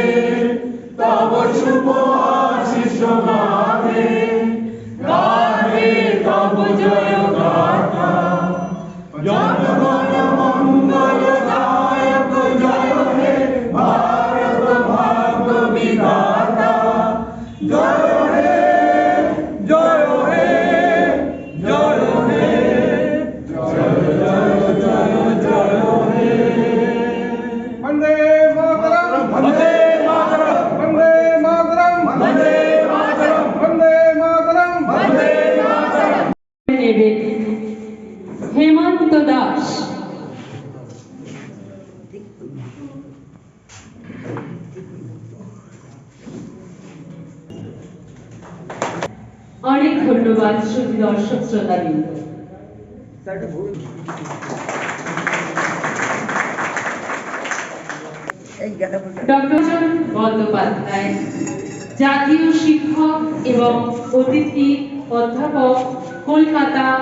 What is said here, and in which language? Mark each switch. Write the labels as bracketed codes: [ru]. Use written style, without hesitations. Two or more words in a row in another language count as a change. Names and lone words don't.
[bn] তব শুভ আশিস গাহে গাহে তব জয় গাথা জনগণ মঙ্গল দায়ক জয় হে ভারত ভাগ্য বিধাতা জয় হে জয় হে জয় হে [sa] वंदे मातरम वंदे मातरम वंदे मातरम वंदे मातरम वंदे मातरम वंदे मातरम [bn] हेमंत दास অনেক ধন্যবাদ শ্রোতা দর্শক শ্রোতাবৃন্দ। ডক্টর বন্দ্যোপাধ্যায় জাতীয় শিক্ষক এবং অতিথি অধ্যাপক, কলকাতা।